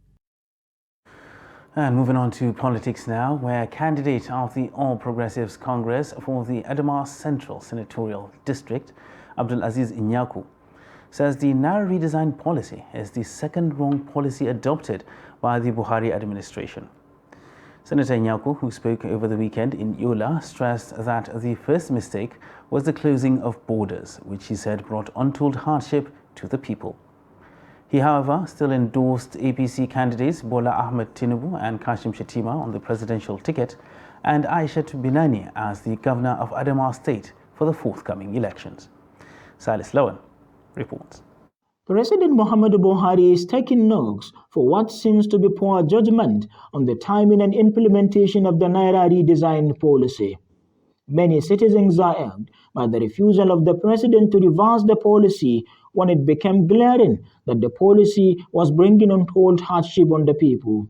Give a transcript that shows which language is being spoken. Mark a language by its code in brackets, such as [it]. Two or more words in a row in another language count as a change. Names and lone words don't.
[en] And moving on to politics now, where candidate of the All Progressives Congress for the Adamawa Central Senatorial District, Abdul Aziz Inyaku, says the Naira redesign policy is the second wrong policy adopted by the Buhari administration. Senator Inyaku, who spoke over the weekend in Yola, stressed that the first mistake was the closing of borders, which he said brought untold hardship to the people. He, however, still endorsed APC candidates Bola Ahmed Tinubu and Kashim Shettima on the presidential ticket and Aisha Binani as the governor of Adamawa State for the forthcoming elections. Silas Lawan reports. President Muhammadu Buhari is taking notes for what seems to be poor judgment on the timing and implementation of the Naira redesign policy. Many citizens are irked by the refusal of the president to reverse the policy when it became glaring that the policy was bringing untold hardship on the people.